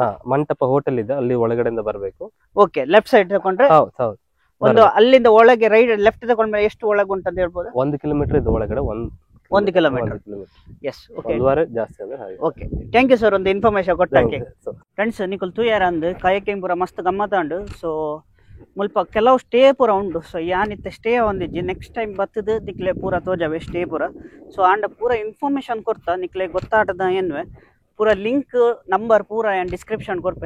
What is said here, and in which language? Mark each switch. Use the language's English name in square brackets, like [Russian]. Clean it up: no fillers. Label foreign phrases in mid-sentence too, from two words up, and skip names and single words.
[Kannada] ಮಂಟಪ ಹೋಟೆಲ್ ಇದೆ, ಅಲ್ಲಿ ಒಳಗಡೆಯಿಂದ ಬರ್ಬೇಕು. ಓಕೆ. [English] left side [Kannada] ತಗೊಂಡ್ರೆ ಒಂದು ಅಲ್ಲಿಂದ ಒಳಗೆ [English] right left [Kannada] ತಗೊಂಡ್ರೆ ಎಷ್ಟು ಒಳಗೆ ಉಂಟು ಅಂತ ಹೇಳ್ಬೋದು? 1 ಕಿಲೋಮೀಟರ್ ಇದು ಒಳಗಡೆ, [English] 1 kilometre. Yes. OK. [Kannada] ಜಾಸ್ತಿ ಅಂದ್ರೆ ಹಾಗೆ. ಓಕೆ. [English] thank you sir, [Kannada] ಒಂದು ಇನ್ಫಾರ್ಮೇಶನ್ ಕೊಟ್ಟಾಕೆ. [Tulu] ಫ್ರೆಂಡ್ಸ್, ನಿಕುಲ್ ತೂಯಾರ ಅಂದ್ ಕಾಯಕಿಂಗ್ ಪೂರ ಮಸ್ತ್ ಗಮ್ಮತ್ತಾಂಡು. ಸೊ ಮುಲ್ಪ ಕೆಲವು ಸ್ಟೇ ಪೂರ ಉಂಡು. ಸೊ ಯಾನಿತ್ತೆ ಸ್ಟೇ ಒಂದಿಜ್ಜಿ [English] next time [Tulu] ಬತ್ತದ ನಿಕ್ಲೆ ಪೂರ ತೋಜಾವೆ ಸ್ಟೇ ಪೂರ. ಸೊ ಆಂಡ ಪೂರ ಇನ್ಫಾರ್ಮೇಶನ್ ಕೊಡ್ತಾ ನಿಕ್ಲೆ ಗೊತ್ತಾಟದ ಏನ್ವೆ ಪೂರ [English] link number [Tulu] ಪೂರ ಏನು ಡಿಸ್ಕ್ರಿಪ್ಷನ್ ಕೊಡ್ಪೆ.